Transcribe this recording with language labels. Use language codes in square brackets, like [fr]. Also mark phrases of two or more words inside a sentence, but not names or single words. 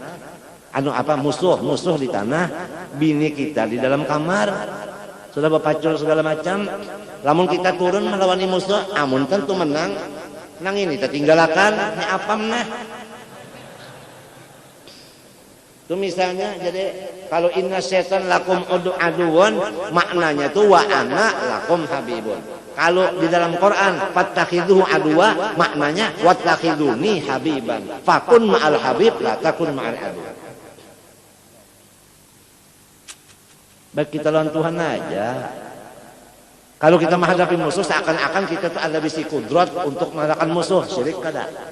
[bjn] Musuh di tanah, bini kita di dalam kamar sudah berpacul segala macam. Lamun kita turun melawani musuh, amun tentu menang. Nang ini tertinggalakan, ni apam nah. Itu misalnya, jadi kalau [ar] inna setan lakum aduwan, [bjn] maknanya itu [ar] wa ana lakum habibun. [bjn] Kalau di dalam Quran [ar] fattakhidhu aduwa, [bjn] maknanya [ar] wattakhiduni habiban. Fakun ma'al habib, la takun ma'al adu. [bjn] Baik kita lawan Tuhan aja. Kalau kita menghadapi musuh seakan-akan kita tuh ada bisi kudrat untuk mengalahkan musuh, syirik kada.